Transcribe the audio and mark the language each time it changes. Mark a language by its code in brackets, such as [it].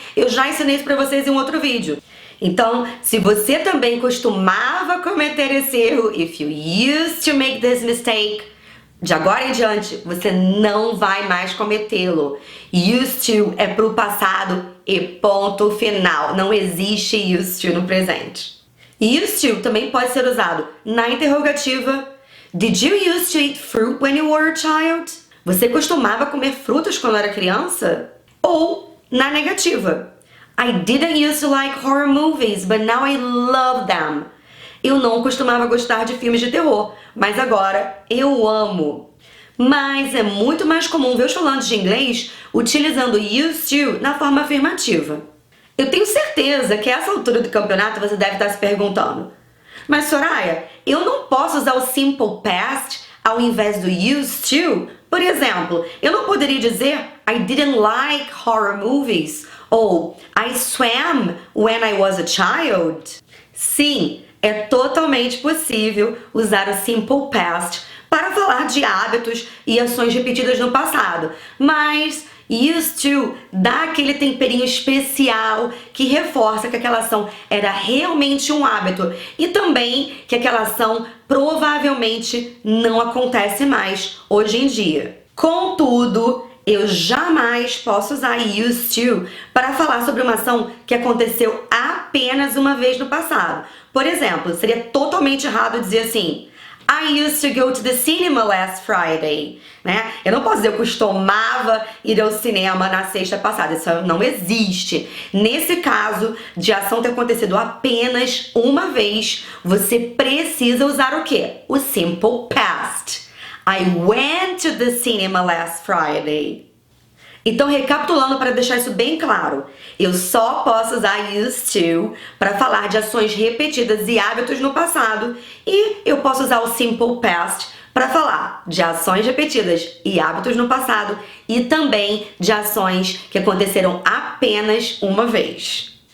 [pt] Eu já ensinei isso pra vocês em um outro vídeo. Então, se você também costumava cometer esse erro, [en] if you used to make this mistake, [pt] de agora em diante, você não vai mais cometê-lo. Used to é pro passado e ponto final. Não existe used to no presente. Used to também pode ser usado na interrogativa. [en] Did you used to eat fruit when you were a child? [pt] Você costumava comer frutas quando era criança? Ou na negativa. [en] I didn't used to like horror movies, but now I love them. [pt] Eu não costumava gostar de filmes de terror, mas agora eu amo. Mas é muito mais comum ver os falantes de inglês utilizando used to na forma afirmativa. Eu tenho certeza que a essa altura do campeonato você deve estar se perguntando: mas Soraya, eu não posso usar o simple past ao invés do used to? Por exemplo, eu não poderia dizer [en] I didn't like horror movies [pt] ou [en] I swam when I was a child? [pt] Sim, é totalmente possível usar o simple past para falar de hábitos e ações repetidas no passado, mas used to dá aquele temperinho especial que reforça que aquela ação era realmente um hábito e também que aquela ação provavelmente não acontece mais hoje em dia. Contudo, eu jamais posso usar used to para falar sobre uma ação que aconteceu apenas uma vez no passado. Por exemplo, seria totalmente errado dizer assim: [en] I used to go to the cinema last Friday, [pt] né? Eu não posso dizer eu costumava ir ao cinema na sexta passada. Isso não existe. Nesse caso de ação ter acontecido apenas uma vez, você precisa usar o quê? O simple past. [en] I went to the cinema last Friday. [pt] Então, recapitulando para deixar isso bem claro, eu só posso usar used to para falar de ações repetidas e hábitos no passado, e eu posso usar o simple past para falar de ações repetidas e hábitos no passado e também de ações que aconteceram apenas uma vez.